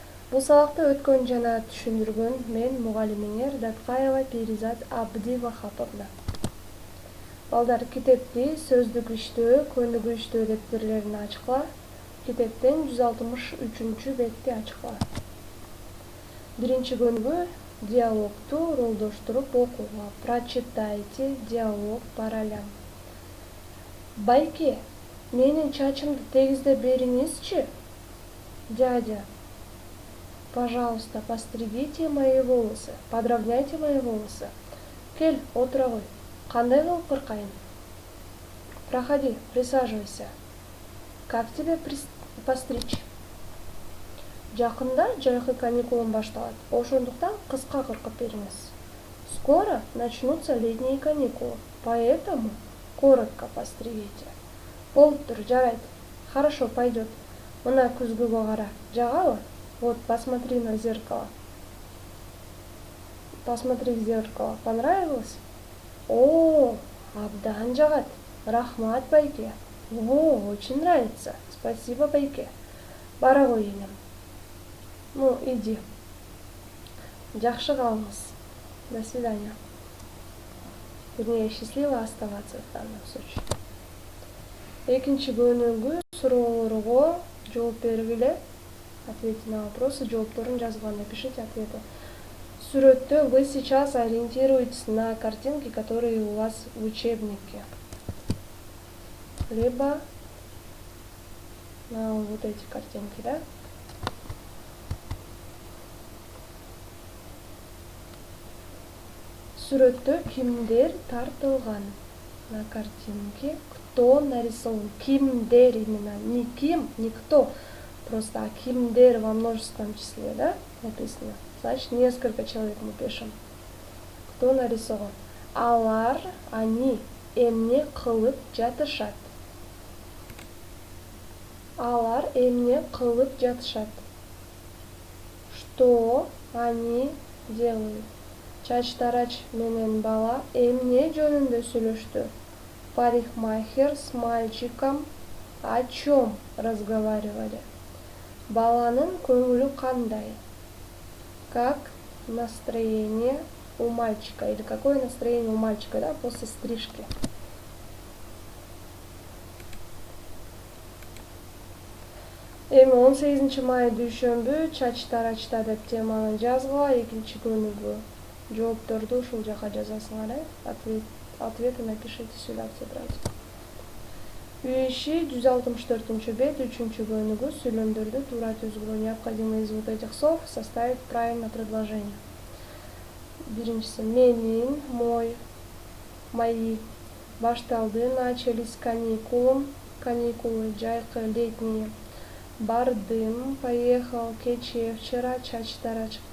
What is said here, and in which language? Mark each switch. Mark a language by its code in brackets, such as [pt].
[ky] Бул сабакты өткөн жана түшүндүргөн мен мугалимиңер Даткаева Перизат Абдивахаповна. Балдар, китепти сөздүк иштөө, көнүгүү иштөө дептерлерин ачкыла. Китептен 163 бетти ачкыла. Биринчи көнүгүү диалогту ролдоштуруп окууга. [ru] Прочитайте диалог по ролям. [ky] Байке, менин чачымды тегиздеп бериңизчи. [ru] Дядя, пожалуйста, постригите мои волосы, подровняйте мои волосы. [ky] Кел, отура кой. Кандай кылып кыркайын? [ru] Проходи, присаживайся. Как тебе постричь? [ky] Жакында жайкы каникулум башталат. Ошондуктан кыска кыркып бериңиз. [ru] Скоро начнутся летние каникулы, поэтому коротко постригите. [ky] Болуптур, жарайт. [ru] Хорошо, пойдет. [ky] Мына күзгүгө кара. Жагабы? [ru] Вот, посмотри на зеркало. Посмотри в зеркало. Понравилось? [ky] О, абдан жагат. Рахмат, байке. [ru] О, очень нравится. Спасибо, байке. [ky] Бара кой, энем. [ru] Ну, иди. [ky] Жакшы калыңыз. [ru] До свидания. Вернее, счастливо оставаться в данном случае. [ky] Экинчи көнүгүү суроолорго жооп бергиле. [ru] Ответьте на вопросы, [ky] жоопторун жазган, [ru] напишите ответы. Сүрөттө вы сейчас ориентируетесь на картинки, которые у вас в учебнике. Либо на вот эти картинки, да? [ky] Сүрөттө кимдер тартылган? [ru] На картинке кто нарисован? Кимдер именно, не ким, не кто. Просто а кимдер во множественном числе, да, написано. Значит, несколько человек мы пишем. Кто нарисован? [ky] Алар, они, эмне кылып жатышат. Алар эмне кылып жатышат. [ru] Что они делают? [ky] Чач тарач менен бала эмне жөнүндө сүйлөштү? [ru] Парикмахер с мальчиком о чем разговаривали? [ky] Баланын көңүлү кандай? [ru] Как настроение у мальчика? Или какое настроение у мальчика, да, после стрижки? [ky] Эми 18 май дүйшөмбү чач тарачта деп теманы жазгыла. Экинчи көнүгүү жоопторду ушул жака жазасыңар, [ru] ответы напишите сюда в тетрадь. [ky] Үй иши 164 бет, 3-чү көнүгүү сүйлөмдөрдү туура түзгүлө. [ru] Необходимо из вот этих слов составить правильное предложение. [ky] Биринчиси менин, мой, мои. [ru] Башталды, начались каникулы, жайкы, летние. [ky] Бардым, поехал, кече, вчера чач тарач.